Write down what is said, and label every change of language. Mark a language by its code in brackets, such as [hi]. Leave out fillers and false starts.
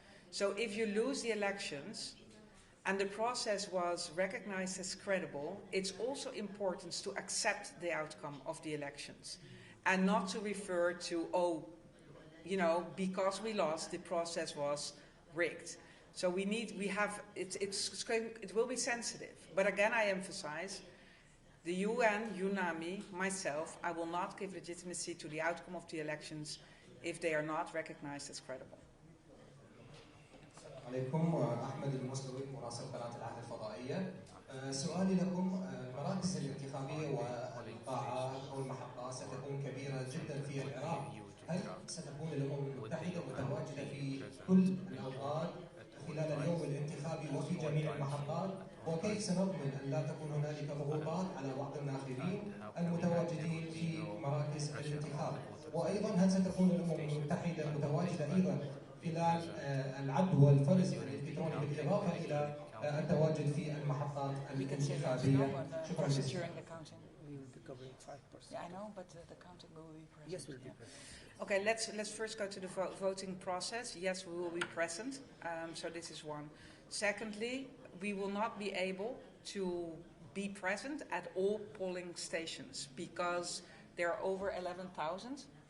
[en] So if you lose the elections and the process was recognized as credible, it's also important to accept the outcome of the elections and not to refer to, oh, you know, because we lost, the process was rigged. So it will be sensitive. But again, I emphasize, the UN, UNAMI, myself, I will not give legitimacy to the outcome of the elections if they are not recognized as credible. [ar] عليكم أحمد المسلوي مراسل قناة العهد الفضائية. سؤالي لكم، المراكز الانتخابية والقاعات أو المحطات ستكون كبيرة جدا في العراق. هل ستكون الأمم المتحدة متواجدة في كل الأوقات خلال اليوم الانتخابي وفي جميع المحطات، وكيف سنضمن أن لا تكون هنالك ضغوطات على بعض الناخبين المتواجدين في مراكز الانتخاب؟ وأيضا هل ستكون الأمم المتحدة متواجدة أيضا خلال العد والفرز الإلكتروني بالإضافة إلى التواجد في المحطات الانتخابية؟ شكرا جزيلا. [en] We will be covering 5%. Yeah, I know, but the counting will be present. Yes, we'll be present. Okay, let's first go to the voting process. Yes, we will be present. So this is one. Secondly, we will not be able to be present at all polling stations because there are over 11,000